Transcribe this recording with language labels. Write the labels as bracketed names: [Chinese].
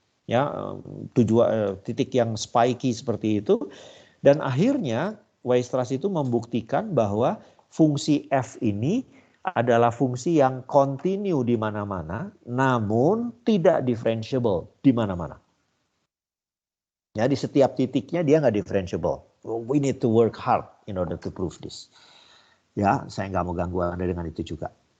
[Indonesian] Ya, titik yang spiky seperti itu, dan akhirnya Weierstrass itu membuktikan bahwa fungsi f ini adalah fungsi yang continue di mana-mana namun tidak differentiable di mana-mana. Ya, di setiap titiknya dia nggak differentiable. [English] We need to work hard in order to prove this. [Indonesian] Ya, saya nggak mau ganggu Anda dengan itu juga.